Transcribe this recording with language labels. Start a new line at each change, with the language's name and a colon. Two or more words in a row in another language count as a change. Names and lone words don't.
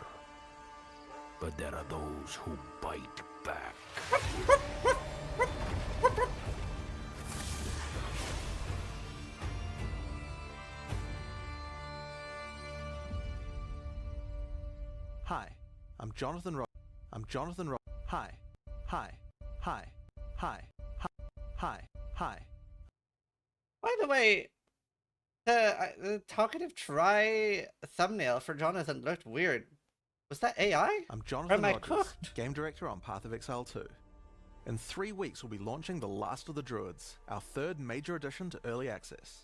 English: But there are those who bite back. Hi, I'm Jonathan Ro- I'm Jonathan Ro- Hi. Hi. Hi. Hi. Hi. Hi. Hi. By the way, the talkative try thumbnail for Jonathan looked weird. Was that AI? I'm Jonathan Am I Rogers, cooked? game director on Path of Exile 2. In 3 weeks, we'll be launching The Last of the Druids, our third major addition to early access.